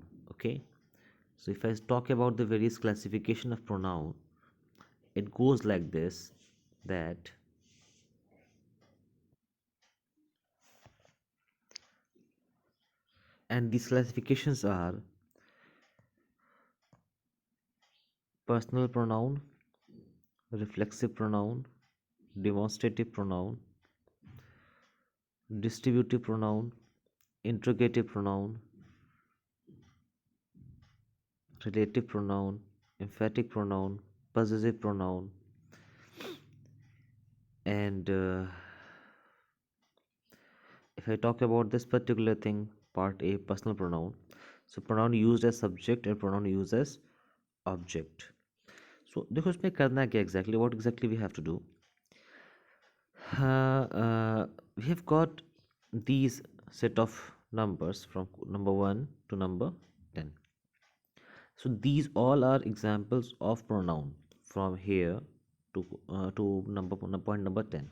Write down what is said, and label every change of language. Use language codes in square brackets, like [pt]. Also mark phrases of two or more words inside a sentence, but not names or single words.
[en] Okay, so if I talk about the various classification of pronoun, it goes like this that and these classifications are personal pronoun, reflexive pronoun, demonstrative pronoun, distributive pronoun, integrative pronoun, relative pronoun, emphatic pronoun, possessive pronoun, and if I talk about this particular thing, part A, personal pronoun. So pronoun used as subject and pronoun used as object. [hi] So देखो इसमें करना क्या exactly? [en] What exactly we have to do? We have got these set of numbers from number 1 to number 10. So these all are examples of pronoun from here to point number 10.